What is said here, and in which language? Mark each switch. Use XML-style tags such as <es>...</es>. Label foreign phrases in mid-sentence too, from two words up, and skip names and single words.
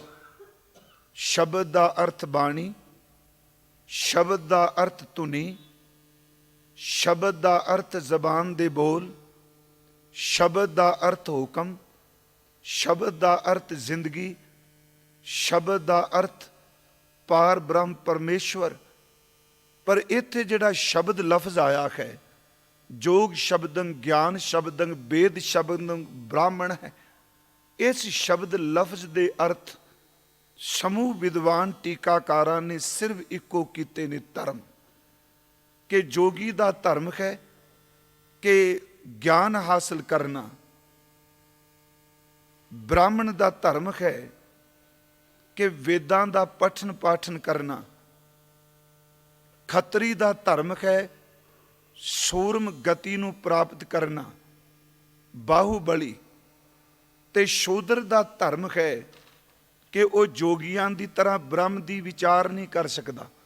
<pa>ਸ਼ਬਦ ਦਾ ਅਰਥ ਬਾਣੀ, ਸ਼ਬਦ ਦਾ ਅਰਥ ਧੁਨੀ, ਸ਼ਬਦ ਦਾ ਅਰਥ ਜ਼ਬਾਨ ਦੇ ਬੋਲ, ਸ਼ਬਦ ਦਾ ਅਰਥ ਹੁਕਮ, ਸ਼ਬਦ ਦਾ ਅਰਥ ਜ਼ਿੰਦਗੀ, ਸ਼ਬਦ ਦਾ ਅਰਥ ਪਾਰ ਬ੍ਰਹਮ ਪਰਮੇਸ਼ਵਰ। ਪਰ ਇੱਥੇ ਜਿਹੜਾ ਸ਼ਬਦ ਲਫ਼ਜ਼ ਆਇਆ ਹੈ, ਜੋਗ ਸ਼ਬਦੰ ਗਿਆਨ ਸ਼ਬਦੰ ਵੇਦ ਸ਼ਬਦੰ ਬ੍ਰਾਹਮਣ ਹੈ। ਇਸ ਸ਼ਬਦ ਲਫ਼ਜ਼ ਦੇ ਅਰਥ ਸਮੂਹ ਵਿਦਵਾਨ ਟੀਕਾਕਾਰਾਂ ਨੇ ਸਿਰਫ਼ ਇਕੋ ਕੀਤੇ ਨੇ ਧਰਮ, ਕਿ ਜੋਗੀ ਦਾ ਧਰਮ ਹੈ ਕਿ ਗਿਆਨ ਹਾਸਿਲ ਕਰਨਾ, ਬ੍ਰਾਹਮਣ ਦਾ ਧਰਮ ਹੈ ਕਿ ਵੇਦਾਂ ਦਾ ਪਠਨ ਪਾਠਨ ਕਰਨਾ, ਖੱਤਰੀ ਦਾ ਧਰਮ ਹੈ ਸੂਰਮ ਗਤਿ ਨੂੰ ਪ੍ਰਾਪਤ ਕਰਨਾ, ਬਾਹੁਬਲੀ, ਤੇ ਸ਼ੂਦਰ ਦਾ ਧਰਮ ਹੈ ਕਿ ਵਹ ਜੋਗੀਆਂ ਦੀ ਤਰ੍ਹਾਂ ਬ੍ਰਹਮ ਦੀ ਵਿਚਾਰ ਨਹੀਂ ਕਰ ਸਕਤਾ,</pa>